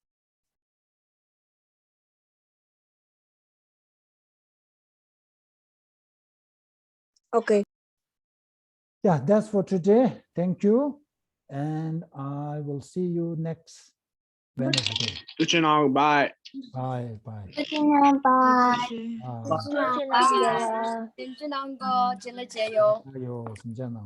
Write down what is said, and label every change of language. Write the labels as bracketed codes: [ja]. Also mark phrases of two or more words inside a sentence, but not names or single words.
[en] Okay. Yeah, that's for today. Thank you. And I will see you next Wednesday. Bye. Bye. Bye. Bye. Bye. [zh] 新年快乐！ [ko] 아유, 진짜